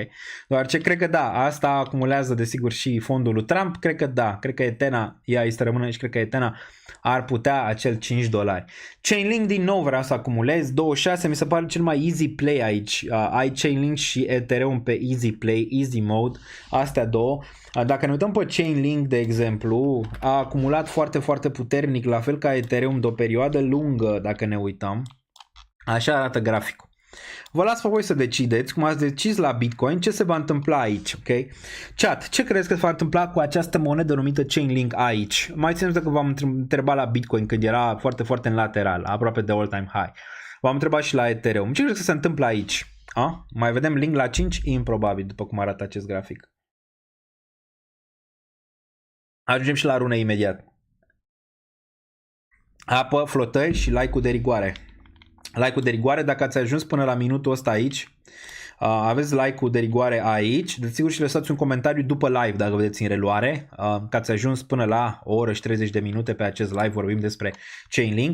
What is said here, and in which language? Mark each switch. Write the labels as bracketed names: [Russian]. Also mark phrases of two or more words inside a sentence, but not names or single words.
[Romanian] Doar ce cred că da, asta acumulează desigur și fondul lui Trump, cred că da, cred că Etena, ea îi să rămână și cred că Etena ar putea acel $5. Chainlink din nou vreau să acumulez, 26 mi se pare cel mai [English] easy play [Romanian] aici. Ai Chainlink și Ethereum pe [English] easy play, easy mode, [Romanian] astea două. Dacă ne uităm pe Chainlink, de exemplu, a acumulat foarte, foarte puternic, la fel ca Ethereum de o perioadă lungă, dacă ne uităm. Așa arată graficul. Vă las pe voi să decideți, cum ați decis la Bitcoin, ce se va întâmpla aici, ok? Chat, ce crezi că se va întâmpla cu această monedă numită Chainlink aici? Mai țineți că v-am întrebat la Bitcoin când era foarte, foarte în lateral, aproape de [English] all-time high. [Romanian] V-am întrebat și la Ethereum. Ce crezi că se întâmplă aici? Mai vedem link la 5? Improbabil, după cum arată acest grafic. Ajungem și la rune imediat. Apă, flotări și like-ul de rigoare. Like-ul de rigoare, dacă ați ajuns până la minutul ăsta aici, aveți like-ul de rigoare aici, desigur și lăsați un comentariu după live dacă vedeți în reluare, că ați ajuns până la o oră și 30 de minute pe acest live, vorbim despre Chainlink.